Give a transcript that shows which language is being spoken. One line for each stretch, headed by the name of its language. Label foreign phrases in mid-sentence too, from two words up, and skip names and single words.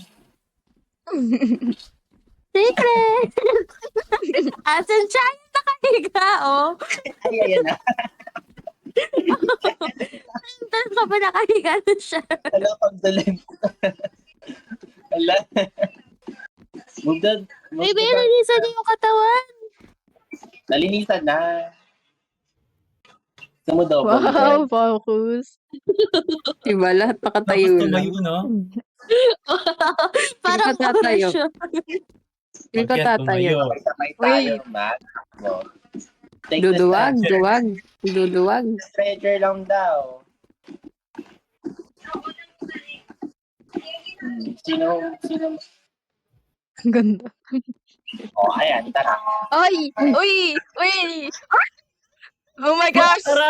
Filipino: Secret! Asan siya? Nakahiga, oh. Ay, ayan na. Saan ka ba nakahiga na siya? Wala pang dalim. Wala.
English: Move the...
Filipino: Baby, nalinisan niyo yung katawan. Nalinisan na. Gusto mo double Wow, check? focus. Diba, lahat Tapos nakatayo lang. tumayo, no? Parang Hindi ka tatayo. siya. Hindi ko Bakit tatayo. tumayo? Sabay tayo, Mac.
English: No. Take the
Filipino: Duduwag,
English: stretcher.
Filipino: duwag. Duduwag. Stretcher lang daw. Sino? Ganda. Oh, ayan, tara.
English: Ay! Uy! Oh my gosh!